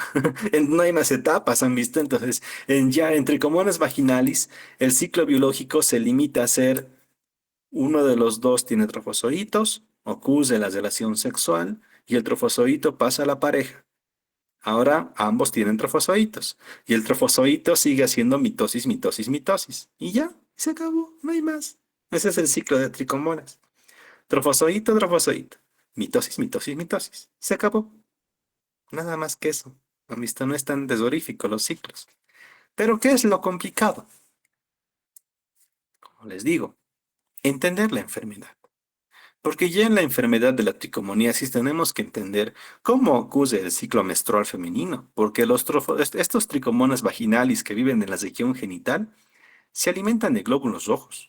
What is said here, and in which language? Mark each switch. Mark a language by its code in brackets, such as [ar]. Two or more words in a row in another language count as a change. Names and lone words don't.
[es] No hay más etapas, ¿han visto? Entonces, ya en tricomonas vaginalis, el ciclo biológico se limita a ser uno de los dos tiene trofozoitos, ocurre la relación sexual y el trofozoito pasa a la pareja. Ahora ambos tienen trofozoitos y el trofozoito sigue haciendo mitosis, mitosis, mitosis. Y ya, se acabó, no hay más. Ese es el ciclo de tricomonas. Trofozoito, trofozoito. Mitosis, mitosis, mitosis. Se acabó. Nada más que eso. ¿Han visto? No es tan tesorífico los ciclos. Pero ¿qué es lo complicado? Como les digo, entender la enfermedad. Porque ya en la enfermedad de la tricomoniasis tenemos que entender cómo ocurre el ciclo menstrual femenino, porque estos tricomonas vaginalis que viven en la región genital se alimentan de glóbulos rojos.